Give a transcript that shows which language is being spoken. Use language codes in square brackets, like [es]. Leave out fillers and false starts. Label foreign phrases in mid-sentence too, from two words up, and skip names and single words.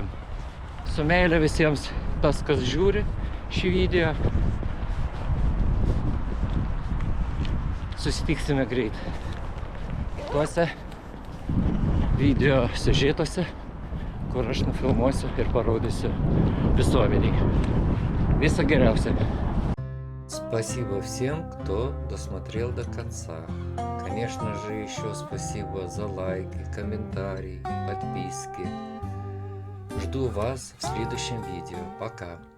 [lt] Su meile visiems tas, kas žiūri šį video. Susitiksime greit kituose video siužetuose, kur aš nufilmuosiu ir parodysiu visuomeniai. Viso героя. [ru] Спасибо всем, кто досмотрел до конца. Конечно же, еще спасибо за лайки, комментарии, подписки. Жду вас в следующем видео. Пока!